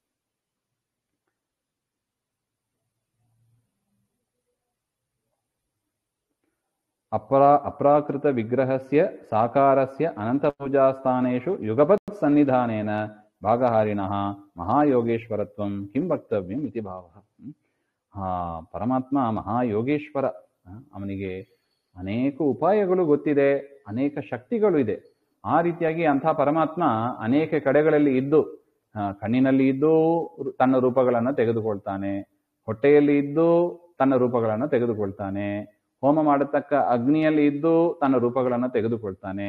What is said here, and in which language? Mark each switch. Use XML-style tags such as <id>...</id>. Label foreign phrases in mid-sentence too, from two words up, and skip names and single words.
<sa>ಅಪ್ರಾಕೃತ ವಿಗ್ರಹಸ್ಯ ಸಾಕಾರಸ್ಯ ಅನಂತ ಪೂಜಾಸ್ಥಾನೇಷು ಯುಗಪತ್ ಸನ್ನಿಧಾನೇನ ಭಾಗಹಾರಿಣಃ ಮಹಾಯೋಗೇಶ್ವರತ್ವಂ ಕಿಂ ವಕ್ತವ್ಯಂ ಇತಿ ಭಾವಃ.</sa> <kn>ಪರಮಾತ್ಮ ಮಹಾಯೋಗೇಶ್ವರ. ಅವನಿಗೆ ಅನೇಕ ಉಪಾಯಗಳು ಗೊತ್ತಿದೆ, ಅನೇಕ ಶಕ್ತಿಗಳು ಇದೆ. ಆ ರೀತಿಯಾಗಿ ಅಂಥ ಪರಮಾತ್ಮ ಅನೇಕ ಕಡೆಗಳಲ್ಲಿ ಇದ್ದು, ಕಣ್ಣಿನಲ್ಲಿ ಇದ್ದು ತನ್ನ ರೂಪಗಳನ್ನು ತೆಗೆದುಕೊಳ್ತಾನೆ, ಹೊಟ್ಟೆಯಲ್ಲಿ ಇದ್ದು ತನ್ನ ರೂಪಗಳನ್ನು ತೆಗೆದುಕೊಳ್ತಾನೆ, ಹೋಮ ಮಾಡತಕ್ಕ ಅಗ್ನಿಯಲ್ಲಿ ಇದ್ದು ತನ್ನ ರೂಪಗಳನ್ನು ತೆಗೆದುಕೊಳ್ತಾನೆ.</kn>